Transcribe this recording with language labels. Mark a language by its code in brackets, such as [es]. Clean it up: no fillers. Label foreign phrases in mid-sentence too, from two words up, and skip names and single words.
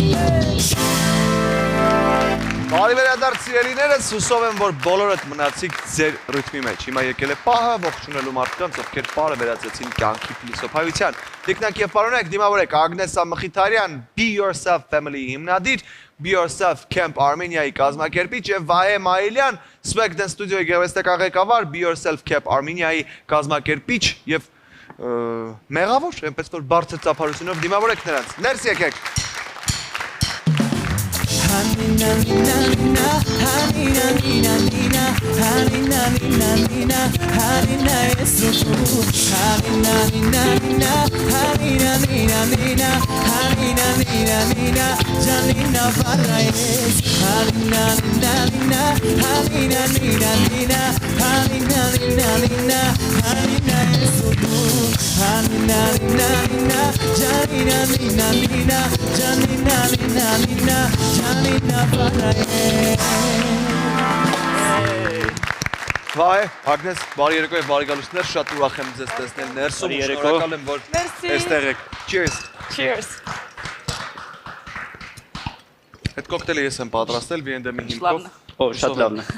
[hy] Բարի վերադարձ սիրելիներս, հուսով եմ, որ բոլորդ մնացիք ձեր ռիթմի մեջ։ Հիմա եկել է պահը ողջունելու մարդկանց, ովքեր պարը վերածեցին կյանքի փիլիսոփայության։ Տիկնայք և պարոնայք, դիմավորեք Ագնես Ամղիթարյան, Be Yourself Family հիմնադիր, Be Yourself Camp Armenia-ի կազմակերպիչ և Վահե Մայիլյան, Swag Dance Studio-ի գեղեցկական ղեկավար, Be Yourself Camp Armenia-ի կազմակերպիչ և մեղավոր, այնպես որ բարձր ծափարությունով դիմավորեք նրանց։ Ներս եկեք։ Hanina nina nina, hanina nina nina, hanina Hanina nina Hanina esuku Hanina nina nina Hanina nina nina Hanina nina nina Janina Varayes Hanina nina nina Hanina nina nina Hanina nina nina Hanina esuku Hanina nina nina Janina nina nina Janina nina nina Janina Varayes Վայ, Ագնես, բարի երեկո եւ բարի գալուստներ, շատ ուրախ եմ ձեզ տեսնել ներսում, շնորհակալ եմ, որ այստեղ եք։ Cheers։ Cheers. Այդ կոկտեյլը ես եմ պատրաստել V&M-ի հիմքով։ Օ, շատ լավն է։